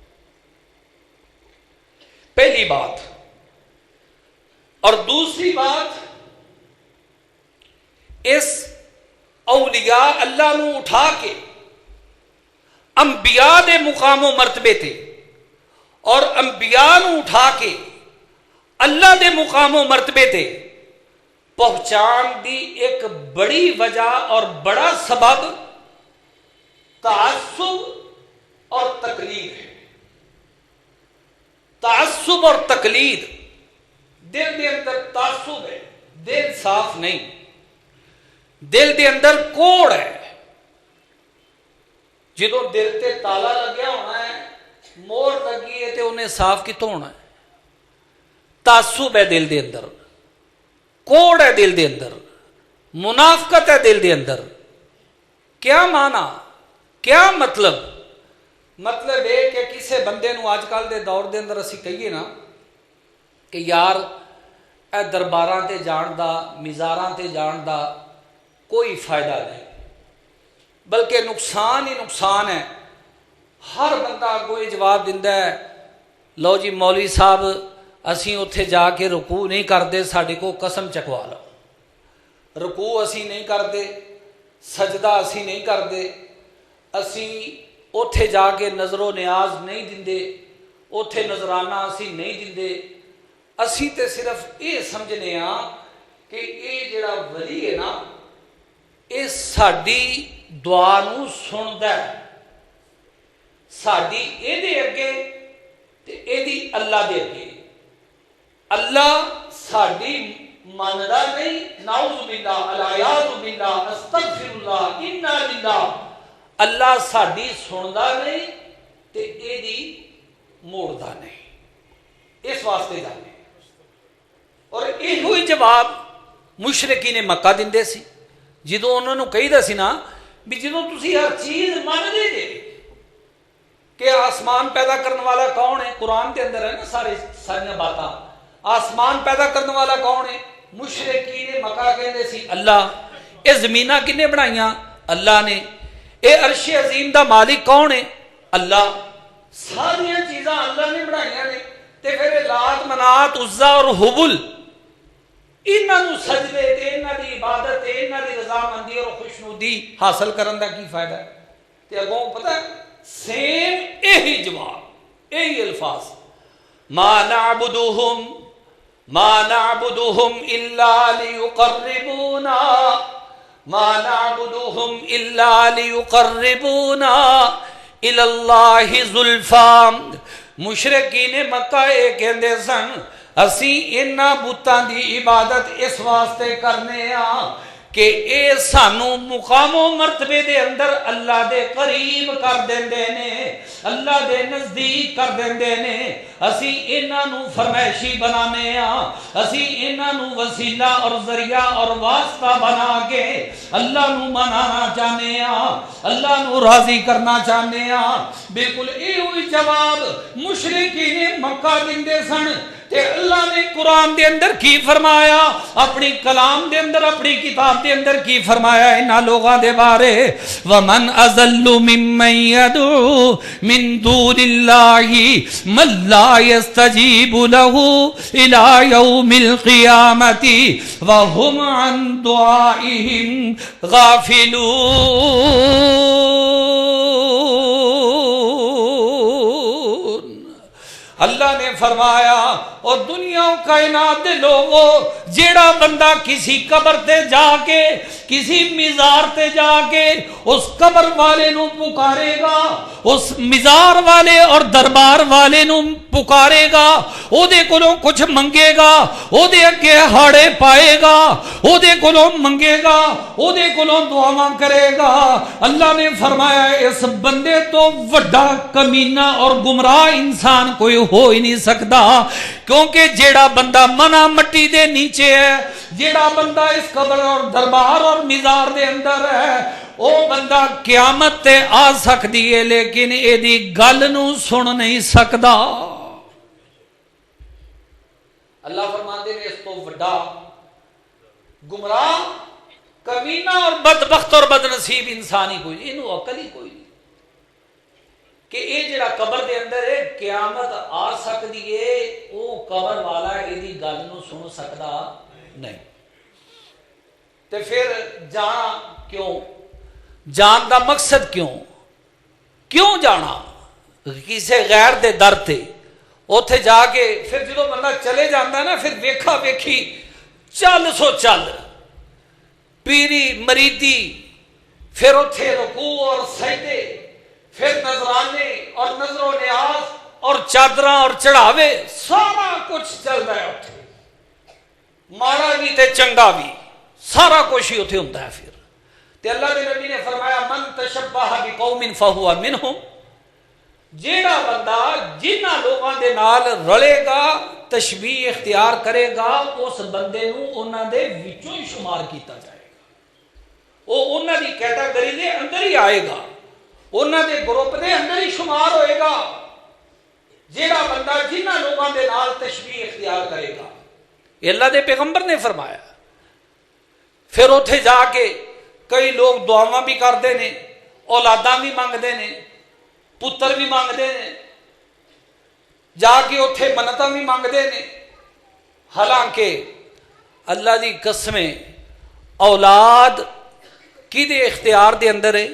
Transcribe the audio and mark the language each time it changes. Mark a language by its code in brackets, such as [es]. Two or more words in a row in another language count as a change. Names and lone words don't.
[pa] پہلی بات، اور دوسری بات، اس اولیاء اللہ نو اٹھا کے انبیاء دے مقام و مرتبے تے اور انبیاء نو اٹھا کے اللہ دے مقام و مرتبے تے پہنچان دی ایک بڑی وجہ اور بڑا سبب تعصب اور تقلید ہے۔ تعصب اور تقلید، دل دے اندر تعصب ہے، دل صاف نہیں، دل دے اندر کوڑ ہے۔ جدو دل تے تالا لگیا ہونا ہے، مور لگی ہے تے انہیں صاف کتوں ہونا ہے؟ تعصب ہے دل دے اندر، کوڑ ہے دل دے اندر، منافقت ہے دل دے اندر۔ کیا معنی، کیا مطلب؟ مطلب ہے کہ کسے بندے نو آج کل دے دور دے اندر اسی کہیے نا کہ یار اے درباراں تے جان دا، مزاراں تے جان دا کوئی فائدہ نہیں، بلکہ نقصان ہی نقصان ہے۔ ہر بندہ اگوں یہ جواب دیندہ ہے، لو جی مولوی صاحب اسی اتھے جا کے رکوع نہیں کردے، ساڈے کو قسم چکوا لو، رکوع اسی نہیں کردے، سجدہ اسی نہیں کردے، اسی اتھے جا کے نظر و نیاز نہیں دیندے، اتھے نظرانہ اسی نہیں دیندے، اسی تے صرف یہ سمجھنے ہاں کہ یہ جڑا ولی ہے نا، یہ ساڈی دعا نو سندا ہے، ساڈی اے دے اگے تے اے دی اللہ دے اگے۔ اللہ ساڈی مندا نہیں، [ar] نعوذ باللہ، العیاذ باللہ، استغفر اللہ، انا للہ۔ [pa] اللہ ساڈی سندا نہیں تے اے دی موڑدا نہیں، اس واسطے جانے۔ اور یہ جواب مشرکین مکہ دندے سی جدوں انہوں نے کہیدا سی نا بھی جدوں تسی ہر چیز مانتے جے کہ آسمان پیدا کرنے والا کون ہے، قرآن کے اندر ہے نا ساری باتاں، آسمان پیدا کرنے والا کون ہے، مشرکین مکہ کہندے سی اللہ، اے زمیناں کنے بنائیاں اللہ نے، اے عرش عظیم دا مالک کون ہے اللہ، ساری چیزاں اللہ نے بنائیاں نے، تے پھر لات منات عزا اور حبل انہاں نو سجدے تے انہاں دی عبادت تے انہاں دی رضامندی اور خوشنودی حاصل کرن دا کی فائدہ ہے؟ تے اگوں پتہ ہے سیم یہی جواب یہی الفاظ [ar] ما نعبدهم الا ليقربونا الى الله زلفى [pa] مشرکین مکہ یہ کہندے سن اسی انہاں بتاں دی عبادت اس واسطے کرنے ہاں کہ اے سانو مقام و مرتبے دے اندر اللہ دے قریب کر دیندے نے، اللہ دے نزدیک کر دیندے نے، اسی انہاں نو فرمائشی بنانے ہاں، اسی انہاں نو وسیلہ اور ذریعہ اور واسطہ بنا کے اللہ نو منانا چاہنے ہاں، اللہ نو راضی کرنا چاہنے ہاں۔ بالکل ایہی جواب مشرکین مکہ دیندے سن، تے اللہ نے قرآن دے اندر کی فرمایا، اپنی کلام دے اندر، اپنی کتاب دے اندر کی فرمایا انہاں لوگاں دے بارے، [ar] وَمَنْ أَضَلُّ مِمَّنْ يَدْعُو مِنْ دُونِ اللَّهِ مَنْ لَا يَسْتَجِيبُ لَهُ إِلَى يَوْمِ الْقِيَامَةِ وَهُمْ عَنْ دُعَائِهِمْ غَافِلُونَ۔ [pa] اللہ نے فرمایا اور دنیا و کائنات دے لوگوں جیڑا بندہ کسی قبر تے جا کے، کسی مزار تے جا کے اس قبر والے نو پکارے گا، اس مزار والے اور دربار والے نو پکارے گا، او دے کولوں کچھ منگے گا، او دے اگے ہاڑے پائے گا، او دے کولوں منگے گا، او دے کولوں دعاواں کرے گا، اللہ نے فرمایا اس بندے تو وڈا کمینہ اور گمراہ انسان کوئی ہو ہی نہیں سکتا، کیونکہ جیڑا بندہ منہ مٹی دے نیچے ہے، جیڑا بندہ اس قبر اور دربار اور مزار دے اندر ہے، او بندہ قیامت تے آ سکتی ہے لیکن اے دی گل نو سن نہیں سکدا۔ اللہ فرماندے نے اس تو وڈا گمراہ کمینہ اور بدبخت اور بدنصیب انسان ہی کوئی نہیں، اینو عقل ہی کوئی نہیں کہ اے جڑا قبر دے اندر ہے قیامت آ سکتی ہے، او قبر والا ایدی گل نو سن سکتا نہیں۔ تے پھر جانا کیوں؟ جان دا مقصد کیوں جانا کسی غیر دے در تے؟ اوتھے جا کے پھر جدو بندہ چلے جاندہ ہے نا، پھر ویکھا ویکھی چل سو چل، پیری مریدی، پھر اوتھے رکوع اور سجدے، پھر نذرانے اور نظر و نیاز اور چادراں اور چڑھاوے، سارا کچھ چل رہا ہے اتنے، ماڑا بھی تے چنگا بھی، سارا کچھ ہی اتنے ہوتا ہے۔ پھر تے اللہ کے نبی نے فرمایا [ar] من تشبہ بقوم فہو منہم، [pa] جیڑا بندہ جنہ لوگاں دے نال رلے گا، تشبیہ اختیار کرے گا، اس بندے نو انہاں دے وچوں ہی شمار کیتا جائے گا، وہ انہاں دی کیٹاگری دے اندر ہی آئے گا، انہاں دے گروپ دے اندر ہی شمار ہوئے گا، جیڑا بندہ جنہ لوگاں دے نال تشبیہ اختیار کرے گا۔ یہ اللہ دے پیغمبر نے فرمایا۔ پھر اتھے جا کے کئی لوگ دعاواں [ur] بھی کرتے ہیں، [pa] اولاداں [ur] بھی مانگتے ہیں، [pa] پتر [ur] بھی مانگتے ہیں، [pa] جا کے اتھے منتاں [ur] بھی مانگتے ہیں، [pa] حالانکہ اللہ دی قسمیں اولاد کدے اختیار دے اندر ہے؟